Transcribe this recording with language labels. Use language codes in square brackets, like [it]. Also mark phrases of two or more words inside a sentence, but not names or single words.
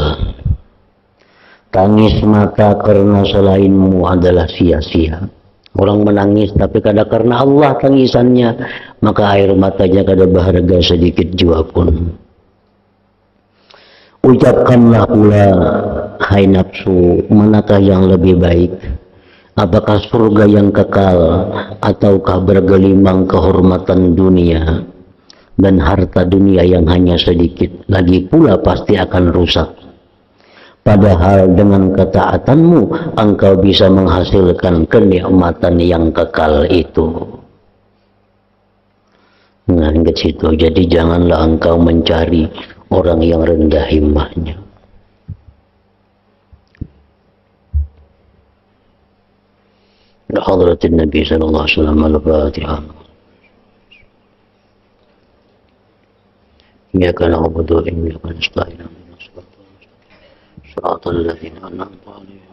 [id] Tangis mata karena selainmu adalah sia-sia. Orang menangis tapi kada karena Allah tangisannya, maka air matanya kada berharga sedikit jua pun. Ucapkanlah pula, hai nafsu, manakah yang lebih baik? Apakah surga yang kekal ataukah bergelimang kehormatan dunia dan harta dunia yang hanya sedikit, lagi pula pasti akan rusak. Padahal dengan ketaatanmu engkau bisa menghasilkan kenikmatan yang kekal itu. Nah, ke situ. Jadi janganlah engkau mencari orang yang rendah himmahnya. [ar] حضرة النبي صلى الله عليه وسلم الفاتحة. إياك نعبد وإياك نستعين. صراط الذين أنعمت عليهم.